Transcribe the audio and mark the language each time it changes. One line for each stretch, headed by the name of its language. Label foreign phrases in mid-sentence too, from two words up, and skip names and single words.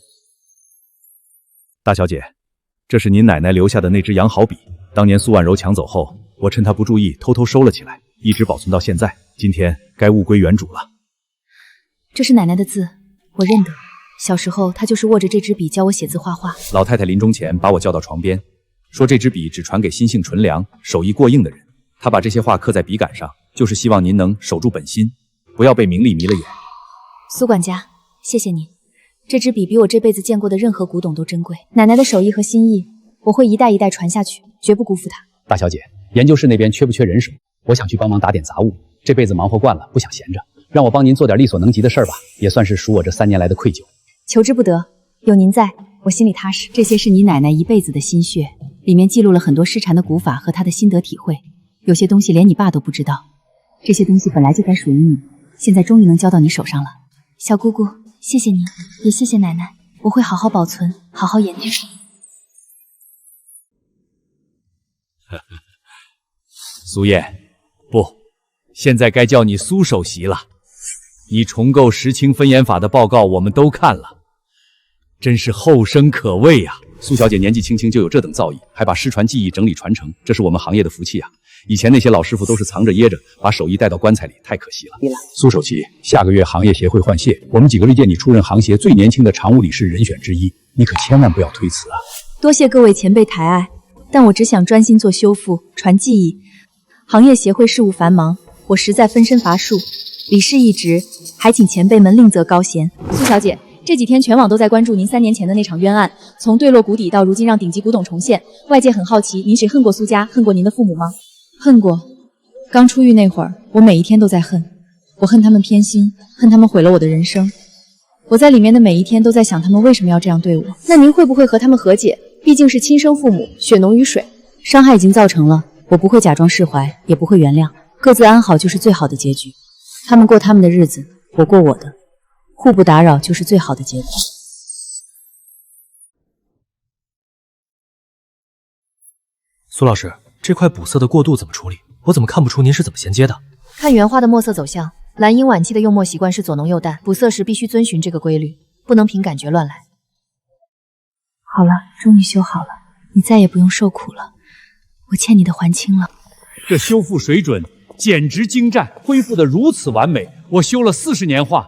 Chinese: 大小姐，這是您奶奶留下的那支羊毫筆，當年蘇婉柔搶走後，我趁她不注意偷偷收了起來，一直保存到現在。今天該物歸原主了。這是奶奶的字，我認得。小時候她就是握着這支筆教我寫字畫畫。老太太臨終前把我叫到床邊，說這支筆只傳給心性純良、手藝過硬的人。她把這些話刻在筆桿上，就是希望您能守住本心，不要被名利迷了眼。蘇管家，謝謝你，這支筆比我這輩子見過的任何古董都珍貴。奶奶的手藝和心意，我會一代一代傳下去，絕不辜負她。大小姐，研究室那邊缺不缺人手？我想去幫忙打點雜物，這輩子忙活慣了，不想閒着，讓我幫您做點力所能及的事兒吧，也算是贖我這3年來的愧疚。求之不得，有您在，我心裡踏實。這些是你奶奶一輩子的心血，裡面記錄了很多失傳的古法和她的心得體會。有些東西連你爸都不知道，這些東西本來就該屬於你，現在終於能交到你手上了。小姑姑，謝謝你，也謝謝奶奶，我會好好保存，好好研究。蘇燕，不，現在該叫你蘇首席了。你重構石青分研法的報告我們都看了，真是後生可畏啊。蘇小姐年紀輕輕就有這等造詣，還把失傳技藝整理傳承，這是我們行業的福氣啊。以前那些老師傅都是藏着掖着，把手艺带到棺材里，太可惜了。蘇守奇，下个月行業協會換屆，我們幾個歷屆你出任行協最年輕的常務理事人選之一，你可千萬不要推辭啊！多謝各位前輩抬愛，但我只想專心做修復、傳技藝。行業協會事務繁忙，我實在分身乏術，理事一職，還請前輩們另擇高賢。蘇小姐。這幾天全網都在關注您3年前的那場冤案，從墜落谷底到如今讓頂級古董重現，外界很好奇您誰恨過蘇家，恨過您的父母嗎？恨過。剛出獄那會兒，我每一天都在恨，我恨他們偏心，恨他們毀了我的人生。我在裡面的每一天都在想他們為什麼要這樣對我。那您會不會和他們和解？畢竟是親生父母，血濃於水，傷害已經造成了，我不會假裝釋懷，也不會原諒，各自安好就是最好的結局。他們過他們的日子，我過我的。互不打擾就是最好的結果。蘇老師，這塊補色的過渡怎麼處理？我怎麼看不出您是怎麼銜接的？看原畫的墨色走向，藍鷹晚期的用墨習慣是左濃右淡，補色時必須遵循這個規律，不能憑感覺亂來。好了，終於修好了，你再也不用受苦了，我欠你的還清了。這修復水準簡直精湛，恢復得如此完美，我修了40年畫。